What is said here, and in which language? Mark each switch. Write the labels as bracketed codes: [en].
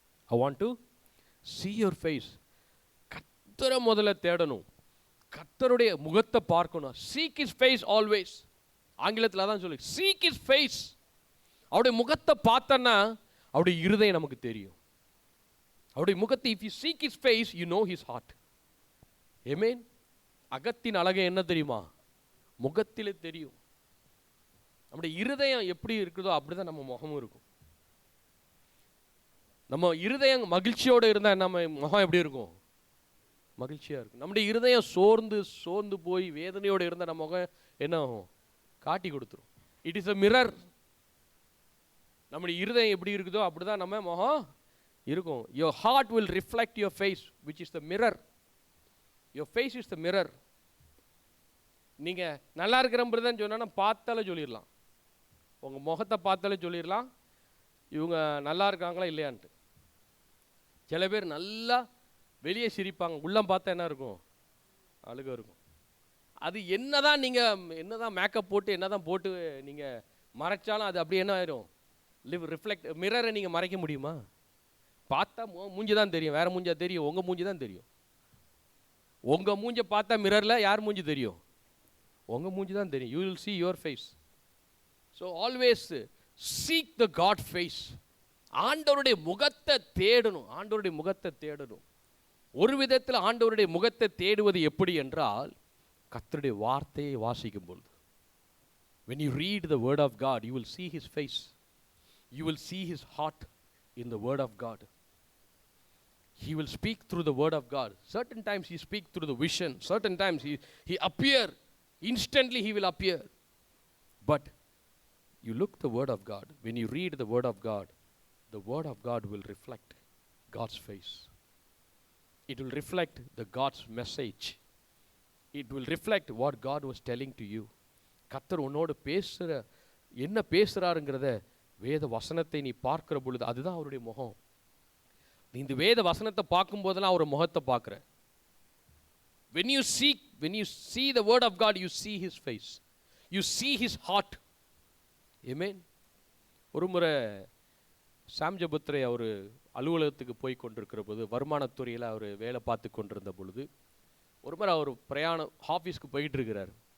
[en] I want to see your face. [ta] கர்த்தரை முதல்ல தேடணும், கர்த்தருடைய முகத்தை பார்க்கணும். [en] seek his face always. [ta] ஆங்கிலத்தில் அதான் சொல்லி, [en] seek his face. [ta] அவருடைய முகத்தை பார்த்தன்னா அவருடைய இருதயம் நமக்கு தெரியும். அவருடைய முகத்தை, [en] if you seek his face, you know his heart. [ta] Amen. அகத்தின் அழகே என்ன தெரியுமா? முகத்திலே தெரியும். நம்முடைய இருதயம் எப்படி இருக்குதோ அப்படிதான் நம்ம முகமும் இருக்கும். நம்ம இருதயம் மகிழ்ச்சியோடு இருந்தால் நம்ம முகம் எப்படி இருக்கும்? மகிழ்ச்சியாக இருக்கும். நம்முடைய இருதயம் சோர்ந்து போய் வேதனையோடு இருந்தால் நம்ம முகம் என்ன ஆகும்? காட்டி கொடுத்துரும். [en] It is a mirror. [ta] நம்முடைய இருதயம் எப்படி இருக்குதோ அப்படிதான் நம்ம முகம் இருக்கும். [en] your heart will reflect your face, which is the mirror. your face is the mirror. [ta] நீங்கள் நல்லா இருக்கிற சொன்னா பார்த்தாலே சொல்லிடலாம், உங்கள் முகத்தை பார்த்தாலே சொல்லிடலாம் இவங்க நல்லா இருக்காங்களா இல்லையான்ட்டு. சில பேர் நல்லா வெளியே சிரிப்பாங்க, உள்ளம் பார்த்தா என்ன இருக்கும்? அழுக இருக்கும். அது என்னதான் நீங்கள் என்னதான் மேக்கப் போட்டு என்னதான் போட்டு நீங்கள் மறைச்சாலும் அது அப்படி என்ன ஆயிரும்? ரிஃப்ளெக்ட். மிரரை நீங்கள் மறைக்க முடியுமா? பார்த்தா மூஞ்சி தான் தெரியும், வேறு மூஞ்சா தெரியும்? உங்கள் மூஞ்சி தான் தெரியும். உங்கள் மூஞ்சை பார்த்தா மிரரில் யார் மூஞ்சி தெரியும்? உங்கள் மூஞ்சி தான் தெரியும். [en] You will see your face. So always seek the God face. [ta] ஆண்டவருடைய முகத்தை தேடணும், ஆண்டவருடைய முகத்தை தேடணும். ஒரு விதத்தில் ஆண்டவருடைய முகத்தை தேடுவது எப்படி என்றால், கர்த்தருடைய வார்த்தையை வாசிக்கும் பொழுது, [en] when you read the word of God, you will see his face. You will see his heart in the word of God. He will speak through the word of God. Certain times he speak through the vision. Certain times he appear. Instantly he will appear. But you look the word of God. When you read the word of God will reflect God's face. It will reflect the God's message. It will reflect what God was telling to you. [ta] கர்த்தர் உன்னோடு என்ன பேசுகிறாருங்கிறத வேத வசனத்தை நீ பார்க்கிற பொழுது அதுதான் அவருடைய முகம். நீ இந்த வேத வசனத்தை பார்க்கும் போதெல்லாம் அவர் முகத்தை பார்க்குற. [en] when you see the word of God, you see his face, you see his heart. Amen. [ta] ஒரு முறை சாம் ஜபத்ரே அவர் அலுவலகத்துக்கு போய் கொண்டிருக்கிற போது, வருமானத்துறையில் அவர் வேலை பார்த்து கொண்டிருந்த பொழுது, ஒரு முறை அவர் பிரயாணம் ஆஃபீஸ்க்கு போயிட்டு இருக்கிறார்.